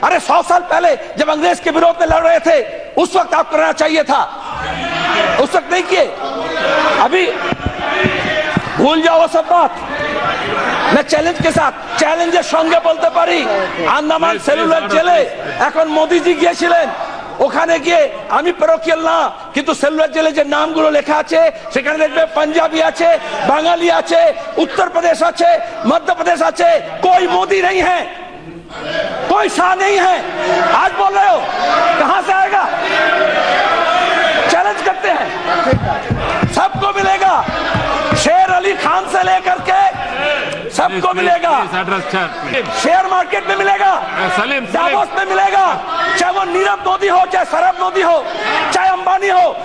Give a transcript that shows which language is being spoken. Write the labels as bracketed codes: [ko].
[hi] अरे 100 साल पहले जब अंग्रेज के विरोध में लड़ रहे थे, उस वक्त आप करना चाहिए था, उस वक्त नहीं किए। अभी भूल जाओ सब बात। मैं চ্যালেঞ্জ के साथ, [bn] চ্যালেঞ্জের সঙ্গে বলতে পারি, আন্দামান সেলুলার জেলে এখন মোদিজি গিয়েছিলেন, ওখানে গিয়ে আমি পরোকিয়াল না, কিন্তু সেলুলার জেলে যে নামগুলো লেখা আছে সেখানে দেখবে পাঞ্জাবি আছে, বাঙালি আছে, उत्तर प्रदेश আছে, मध्य प्रदेश আছে, [hi] कोई मोदी नहीं है, [bn] कोई शाह नहीं है। [hi] आज बोल रहे हो, कहां से आएगा? चैलेंज करते हैं, सबको मिलेगा। शेर अली खान से लेकर के सबको मिलेगा। शेयर मार्केट में मिलेगा, दावोस में मिलेगा, चाहे वो नीरव मोदी हो, चाहे सरब मोदी हो, चाहे अंबानी हो।